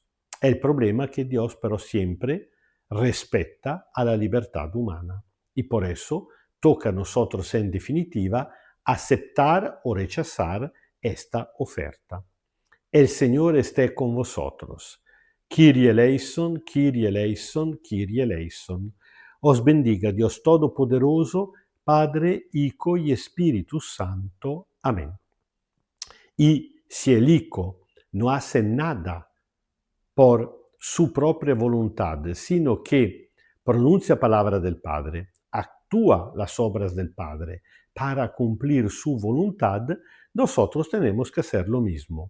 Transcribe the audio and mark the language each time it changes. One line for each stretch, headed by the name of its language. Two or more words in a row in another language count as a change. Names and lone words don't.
Spanish: El problema es que Dios pero siempre respeta a la libertad humana y por eso toca a nosotros en definitiva aceptar o rechazar esta oferta. El Señor esté con vosotros.
Greek: Κύριε ἐλέησον, Κύριε ἐλέησον, Κύριε ἐλέησον.
Spanish: Os bendiga Dios Todopoderoso, Padre, Hijo y Espíritu Santo. Amén. Y si el Hijo no hace nada por su propia voluntad, sino que pronuncia palabra del Padre, actúa las obras del Padre para cumplir su voluntad, nosotros tenemos que hacer lo mismo.